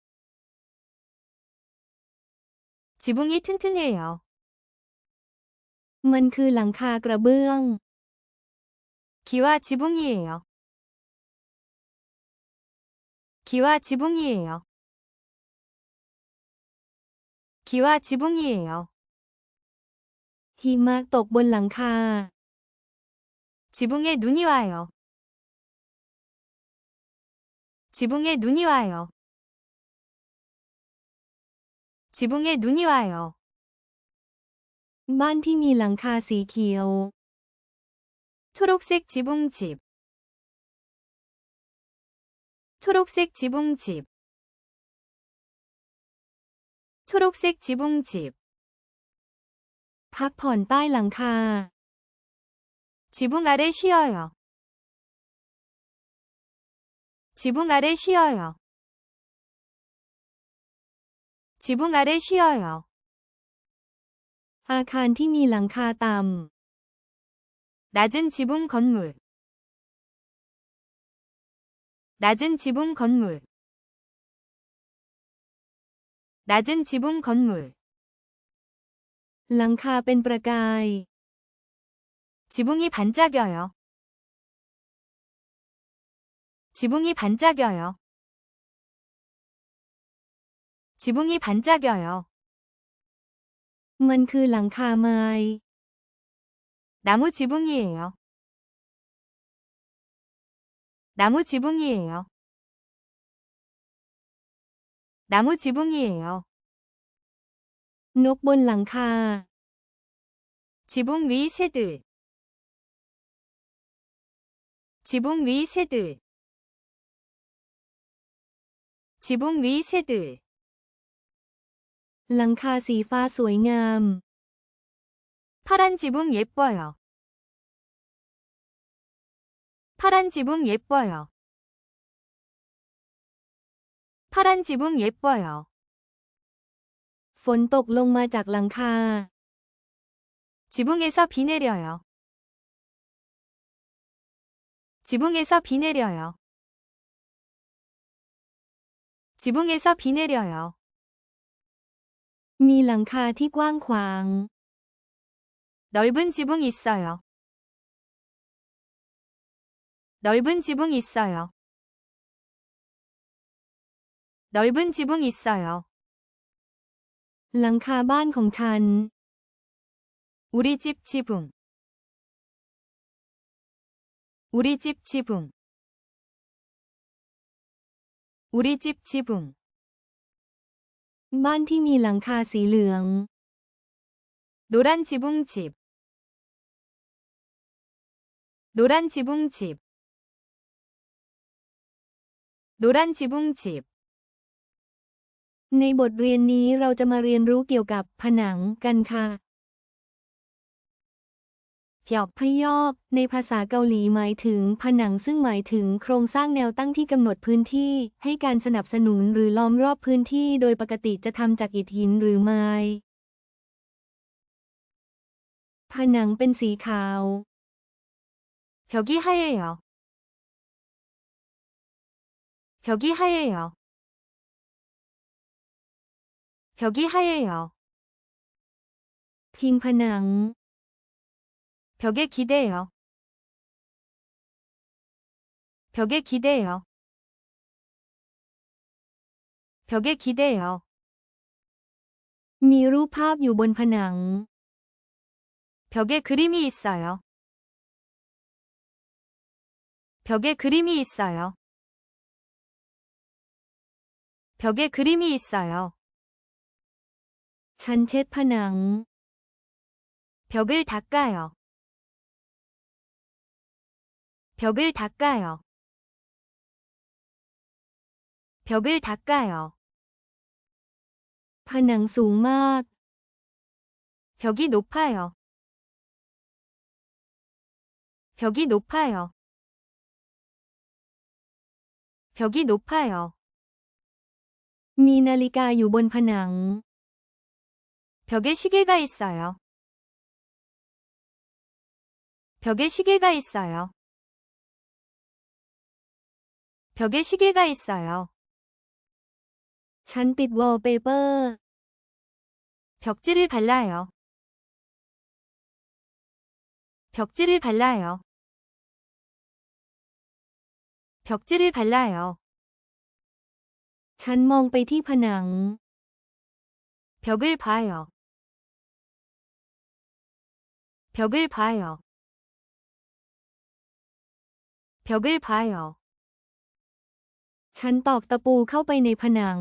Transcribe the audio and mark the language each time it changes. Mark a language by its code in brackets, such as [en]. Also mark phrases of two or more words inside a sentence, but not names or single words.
[ko] 지붕이 튼튼해요. [th] มันคือหลังคากระเบื้อง [ko] 기와 지붕이에요. 기와 지붕이에요. 기와 지붕이에요. [th] หิมะตกบนหลังคา [ko] 지붕에 눈이 와요. 지붕에 눈이 와요. 지붕에 눈이 와요. [th] บ้านที่มีหลังคาสีเขียว [ko] 초록색 지붕집. 초록색 지붕집. 초록색 지붕집. [th] พักผ่อนใต้หลังคา [ko] 지붕 아래 쉬어요. 지붕 아래 쉬어요. 지붕 아래 쉬어요. [th] อาคารที่มีหลังคาต่ำ [ko] 낮은 지붕 건물. 낮은 지붕 건물. 낮은 지붕 건물. [th] หลังคาเป็นประกาย [ko] 지붕이 반짝여요. 지붕이 반짝여요. 지붕이 반짝여요. [th] มันคือหลังคาไม้ [ko] 나무 지붕이에요. 나무 지붕이에요. 나무 지붕이에요. [th] นกบนหลังคา [ko] 지붕 위 새들. 지붕 위 새들. 지붕 위 새들. [th] หลังคาสีฟ้าสวยงาม [ko] 파란 지붕 예뻐요. 파란 지붕 예뻐요. 파란 지붕 예뻐요. [th] ฝนตกลงมาจากหลังคา [ko] 지붕에서 비 내려요. 지붕에서 비 내려요. 지붕에서 비 내려요. [th] มีหลังคาที่กว้างขวาง [ko] 넓은 지붕 있어요. 넓은 지붕 있어요. 넓은 지붕 있어요. [th] หลังคาบ้านของฉัน [ko] 우리 집 지붕. 우리 집 지붕. 우리 집 지붕. [th] บ้านที่มีหลังคาสีเหลือง [ko] 노란 지붕집. 노란 지붕집. 노란 지붕집. [th] ในบทเรียนนี้เราจะมาเรียนรู้เกี่ยวกับผนังกันค่ะ [ko] 벽. [th] พยอบในภาษาเกาหลีหมายถึงผนังซึ่งหมายถึงโครงสร้างแนวตั้งที่กำหนดพื้นที่ให้การสนับสนุนหรือล้อมรอบพื้นที่โดยปกติจะทำจากอิฐหินหรือไม้ผนังเป็นสีขาว [ko] 벽이 하얘요. 벽이 하얘요. 벽이 하얘요. [th] พิงผนัง [ko] 벽에 기대요. 벽에 기대요. 벽에 기대요. [th] มีรูปภาพอยู่บนผนัง [ko] 벽에 그림이 있어요. 벽에 그림이 있어요. 벽에 그림이 있어요. [th] ฉันเช็ดผนัง [ko] 벽을 닦아요. 벽을 닦아요. 벽을 닦아요. [th] ผนังสูงมาก [ko] 벽이 높아요. 벽이 높아요. 벽이 높아요. [th] มีนาฬิกาอยู่บนผนัง [ko] 벽에 시계가 있어요. 벽에 시계가 있어요. 벽에 시계가 있어요. [th] ฉันติดวอลเปเปอร์ [ko] 벽지를 발라요. 벽지를 발라요. 벽지를 발라요. [th] ฉันมองไปที่ผนัง [ko] 벽을 봐요. 벽을 봐요. 벽을 봐요. [th] ฉันตอกตะปูเข้าไปในผนัง